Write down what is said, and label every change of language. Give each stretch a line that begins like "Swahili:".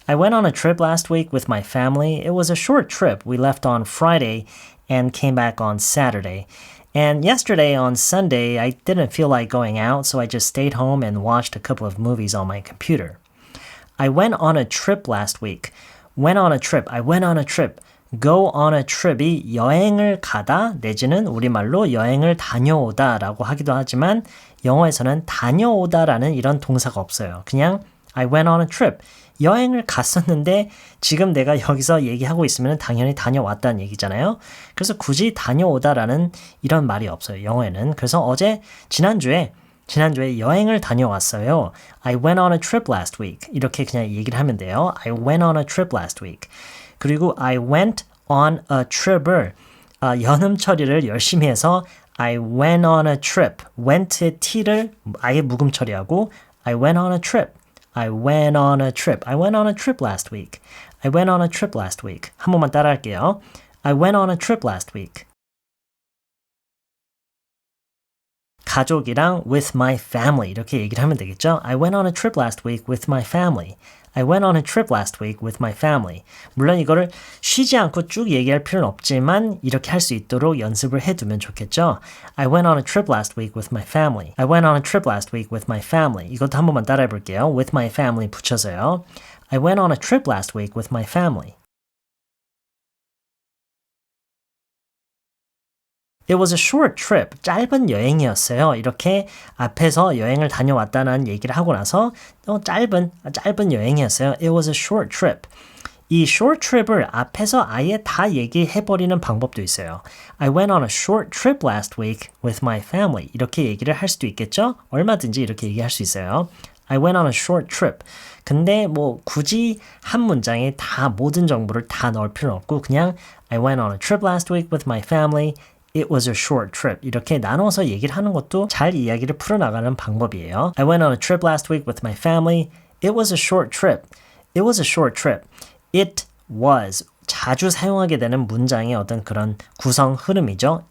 English: I went on a trip last week with my family. It was a short trip. We left on Friday and came back on Saturday. And yesterday on Sunday, I didn't feel like going out, so I just stayed home and watched a couple of movies on my computer. I went on a trip last week. Went on a trip. I went on a trip. Go on a trip
Korean: 이 여행을 가다 내지는 우리말로 여행을 다녀오다 라고 하기도 하지만 영어에서는 다녀오다라는 이런 동사가 없어요. 그냥
English: I went on a trip.
Korean: 여행을 갔었는데 지금 내가 여기서 얘기하고 있으면 당연히 다녀왔다는 얘기잖아요. 그래서 굳이 다녀오다라는 이런 말이 없어요. 영어에는. 그래서 지난주에 여행을 다녀왔어요.
English: I went on a trip last week.
Korean: 이렇게 그냥 얘기를 하면 돼요.
English: I went on a trip last week.
Korean: 그리고
English: I went on a trip을
Korean: 연음 처리를 열심히 해서
English: I went on a trip.
Korean: went의 t를 아예 묵음 처리하고
English: I went on a trip. I went on a trip. I went on a trip last week. I went on a trip last week.
Korean: 한 번만 따라할게요.
English: I went on a trip last week.
Korean: 가족이랑
English: with my family
Korean: 이렇게 얘기를 하면 되겠죠?
English: I went on a trip last week with my family. I went on a trip last week with my family.
Korean: 물론 이거를 쉬지 않고 쭉 얘기할 필요는 없지만 이렇게 할 수 있도록 연습을 해두면 좋겠죠?
English: I went on a trip last week with my family. I went on a trip last week with my family.
Korean: 이것도 한 번만 따라해 볼게요.
English: with my family
Korean: 붙여서요.
English: I went on a trip last week with my family. It was a short trip.
Korean: 짧은 여행이었어요. 이렇게 앞에서 여행을 다녀왔다는 얘기를 하고 나서 짧은 여행이었어요.
English: It was a short trip.
Korean: 이 short trip을 앞에서 아예 다 얘기해버리는 방법도 있어요.
English: I went on a short trip last week with my family.
Korean: 이렇게 얘기를 할 수도 있겠죠? 얼마든지 이렇게 얘기할 수 있어요.
English: I went on a short trip.
Korean: 근데 굳이 한 문장에 다 모든 정보를 다 넣을 필요는 없고 그냥
English: I went on a trip last week with my family. It was a short trip.
Korean: 이렇게 나눠서 얘기를 하는 것도 잘 이야기를 풀어나가는 방법이에요.
English: I went on a trip last week with my family. It was a short trip. It was a short trip. It was
Korean: 자주 사용하게 되는 문장의 어떤 그런 구성 흐름이죠.